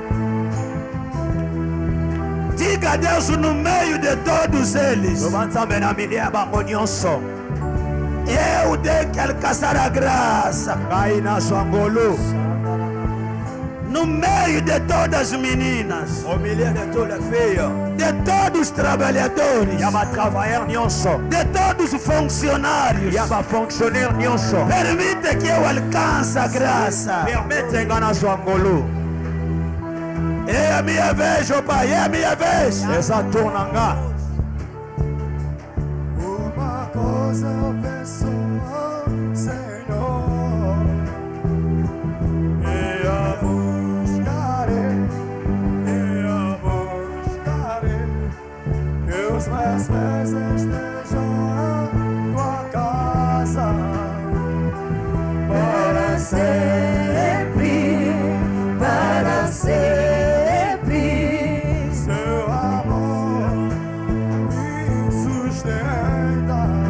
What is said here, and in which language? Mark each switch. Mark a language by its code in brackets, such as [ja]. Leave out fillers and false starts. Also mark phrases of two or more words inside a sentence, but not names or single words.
[pt] Diga a Deus no meio de todos eles. [ln] Loba nzambe na milia bango nyonso. [pt] Eu tenho que alcançar a graça. [ln] Ngai nazwa ngolu. [pt] No meio de todas as meninas, [fr] Au milieu de toutes les filles. [pt] de todos os trabalhadores, [ln] Yaba travailleur nyonso. [pt] de todos os funcionários. [ln] Yaba fonctionnaire nyonso. [pt] Permite que eu alcance a graça. [ln] Permette nga nazwa ngolu. [pt] É a minha vez, oh Pai, é a minha vez. [ln] Eza tour na nga. [pt] Uma coisa eu peço ao Senhor, e a buscarei, que os meus pés estejam na tua casa, para sempre, seu amor me sustenta